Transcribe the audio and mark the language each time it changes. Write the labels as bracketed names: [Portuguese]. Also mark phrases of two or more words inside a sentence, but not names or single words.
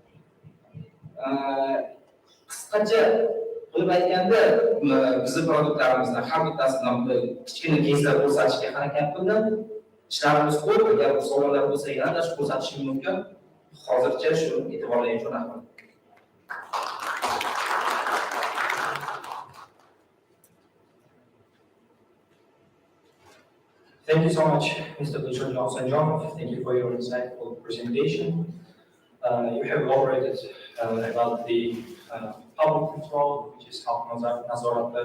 [Uzbek] Qisqacha qilib aytganda, bizning produktlarimizdan har bittasidan kichkina keyslar ko'rsatishga harakat qildim. Ishlarimiz ko'p, agar savollar bo'lsa, yana ko'rsatishim mumkin. Hozircha shu e'tiborlaringiz uchun rahmat. [English] Thank you so much, Mr. Johnson John. Thank you for your insightful presentation. You have elaborated about the public control, which is Halk Nazorat'ta.